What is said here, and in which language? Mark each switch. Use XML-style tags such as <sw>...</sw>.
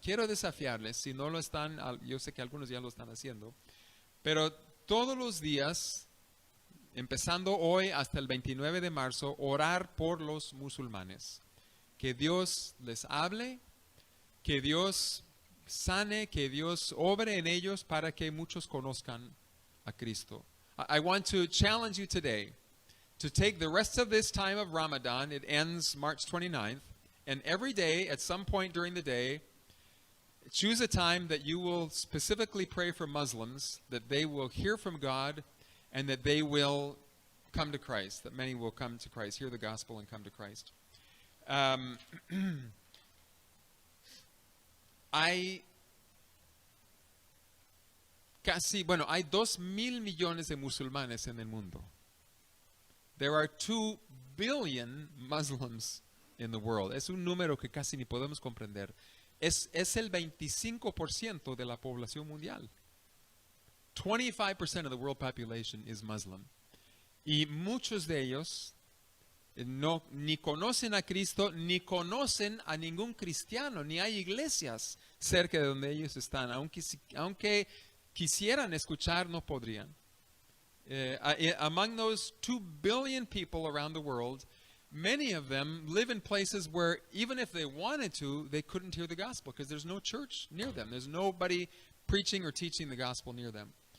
<es>Quiero desafiarles, si no lo están, yo sé que algunos ya lo están haciendo, pero todos los días, empezando hoy hasta el 29 de marzo, orar por los musulmanes. Que Dios les hable, que Dios sane, que Dios obre en ellos para que muchos conozcan a Cristo.</es> <en>I want to challenge you today to take the rest of this time of Ramadan. It ends March 29th, and every day, at some point during the day, choose a time that you will specifically pray for Muslims, that they will hear from God, and that they will come to Christ, that many will come to Christ, hear the gospel and come to Christ.</en> <es>Hay 2,000 millones de musulmanes en el mundo.</es> <en>There are 2 billion Muslims in the world.</en> <es>Es un número que casi ni podemos comprender. Es el 25% de la población mundial.</es> <en>25% of the world population is Muslim.</en> <es>Y muchos de ellos ni conocen a Cristo, ni conocen a ningún cristiano, ni hay iglesias cerca de donde ellos están. Aunque quisieran escuchar, no podrían.</es> <en>Among those 2 billion people around the world, many of them live in places where even if they wanted to, they couldn't hear the gospel because there's no church near them. There's nobody preaching or teaching the gospel near them.</en>